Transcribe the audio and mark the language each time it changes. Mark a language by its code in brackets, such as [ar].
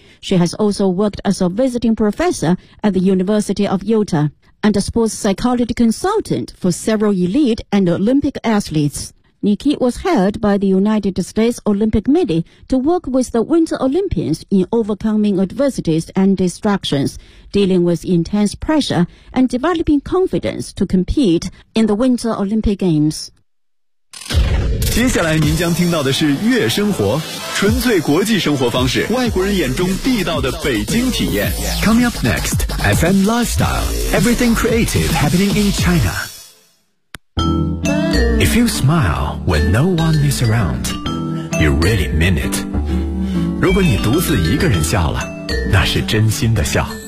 [en] She has also worked as a visiting professor at the University of Utah and a sports psychology consultant for several elite and Olympic athletes. Nikki was hired by the United States Olympic Committee to work with the Winter Olympians in overcoming adversities and distractions, dealing with intense pressure, and developing confidence to compete in the Winter Olympic Games. [zh] 接下来您将听到的是月生活，纯粹国际生活方式，外国人眼中地道的北京体验。 [en] Coming up next, FM Lifestyle, everything creative happening in China. If you smile when no one is around, you really mean it. [zh] 如果你独自一个人笑了，那是真心的笑。